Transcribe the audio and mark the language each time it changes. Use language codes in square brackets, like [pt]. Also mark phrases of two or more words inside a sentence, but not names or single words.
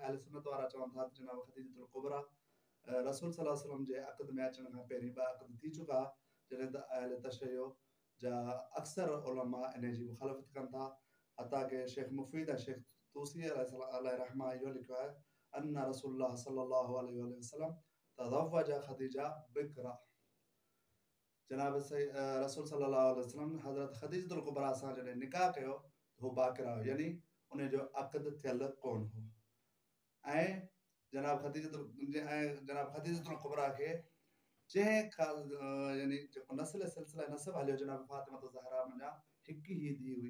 [sd] अहल सुन्नत वारा चवनि था त जनाब ख़दीजतुल कुबरा रसूल [ar] صلى الله عليه وسلم [sd] जे अक़द में अचण खां पहिरीं 2 अक़द थी चुका, जॾहिं त अहल तशय्युअ जा अक्सर उलमा इन जी मुखालफ़त कनि था। हता के शेख मुफ़ीद ऐं शेख तूसी [ar] عليه الرحمة [sd] इहो लिखियो आहे [ar] أن رسول الله صلى الله عليه وسلم تزوج خديجة بكرا. [sd] जनाब रसूल [ar] صلى الله عليه وسلم [sd] हज़रत ख़दीजतुल कुबरा सां जॾहिं निकाह कयो त हू बाकिरा हुई, यानी उन जो अक़द थियल कोन हो। ऐं जनाब ख़दीजतुल कुबरा खे जंहिं यानी जेको सिलसिला नसब हलियो जनाब फातिमा ज़हरा मंझां हिकु ई धीउ हुई।